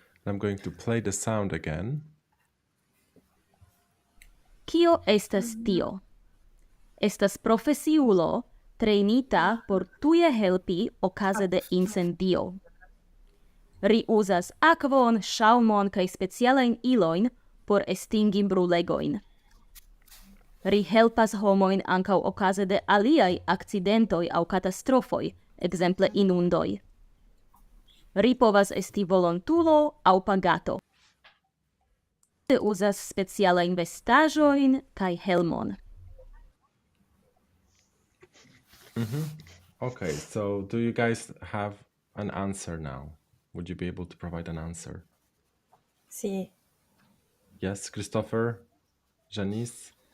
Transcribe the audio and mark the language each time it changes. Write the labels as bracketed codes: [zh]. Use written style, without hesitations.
[en] I'm going to play the sound again. [eo] Kio estas tio? Estas profesiulo treinita por tuje helpi okaze de incendio. Ri uzas akvon, ŝaŭmon kaj specialajn ilojn por estingi brulegojn. Ri helpas homojn ankaŭ okaze de aliaj akcidentoj aŭ katastrofoj, ekzemple inundoj. Ri povas esti volontulo aŭ pagato. Uzas specialajn vestaĵojn kaj helmon. [en] Okay, so do you guys have an answer now? Would you be able to provide an answer? [es] Sí. [en] Yes, Christopher, Janice?